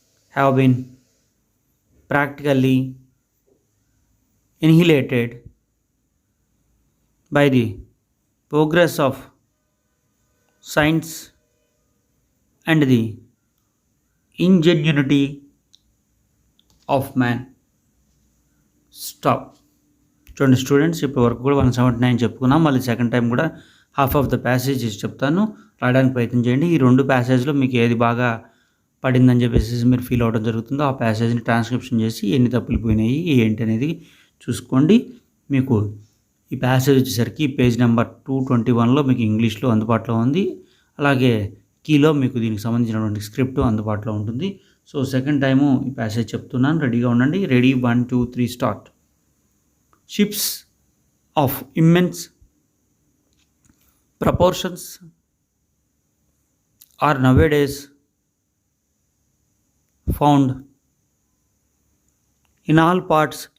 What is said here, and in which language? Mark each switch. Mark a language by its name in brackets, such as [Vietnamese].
[English] have been practically annihilated by the progress of science and the ingenuity of man. Stop. [Telugu] చూడండి students, ఇప్పటి వరకు కూడా 179 చెప్పుకున్నాం. మళ్ళీ సెకండ్ టైం కూడా [English] half of the passage [Telugu] చెప్తాను, రాయడానికి ప్రయత్నం చేయండి. ఈ 2 ప్యాసేజ్లో మీకు ఏది బాగా పడిందని చెప్పేసి మీరు ఫీల్ అవ్వడం జరుగుతుందో ఆ ప్యాసేజ్ని ట్రాన్స్క్రిప్షన్ చేసి ఎన్ని తప్పులు పోయినాయి ఏంటి అనేది చూసుకోండి. మీకు ఈ ప్యాసేజ్ వచ్చేసరికి పేజ్ నెంబర్ 221లో మీకు ఇంగ్లీష్లో అందుబాటులో ఉంది. అలాగే కీలో మీకు దీనికి సంబంధించినటువంటి స్క్రిప్ట్ అందుబాటులో ఉంటుంది. సో సెకండ్ టైము ఈ ప్యాసేజ్ చెప్తున్నాను, రెడీగా ఉండండి. Ready 1 2 3 start. [English] ships of immense proportions are nowadays found in all parts